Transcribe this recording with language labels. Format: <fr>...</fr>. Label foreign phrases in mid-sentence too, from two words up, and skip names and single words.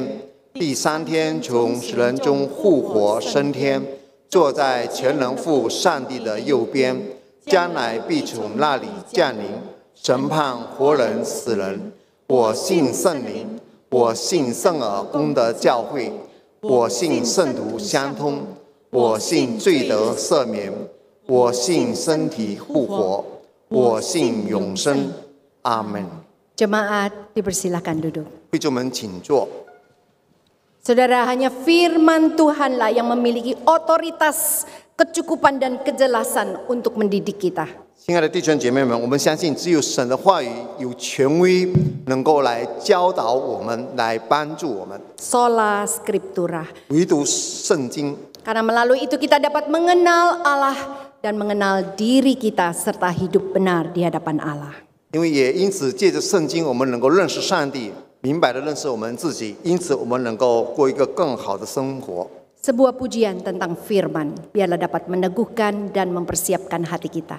<zh>第3天从死人中复活升天，坐在全能父上帝的右边，将来必从那里降临，审判活人死人。我信圣灵，我信圣而公的教会，我信圣徒相通，我信罪得赦免，我信身体复活，我信永生。阿门。</zh> <id>Jemaat dipersilakan duduk.</id> <zh>弟兄们，请坐。</zh> <id>Saudara, hanya firman Tuhanlah yang memiliki otoritas, kecukupan dan kejelasan untuk mendidik kita.</id> <zh>亲爱的弟兄姐妹们，我们相信只有神的话语有权威，能够来教导我们，来帮助我们。</zh> <la>Sola Scriptura.</la> <zh>唯独圣经，</zh> <id>Karena melalui itu kita dapat mengenal Allah dan mengenal diri kita serta hidup benar di hadapan Allah.</id> <zh>因为也因此借着圣经，我们能够认识上帝， 明白的认识我们自己，因此我们能够过一个更好的生活。</zh> <id>Sebuah pujian tentang firman, biarlah dapat meneguhkan dan mempersiapkan hati kita.</id>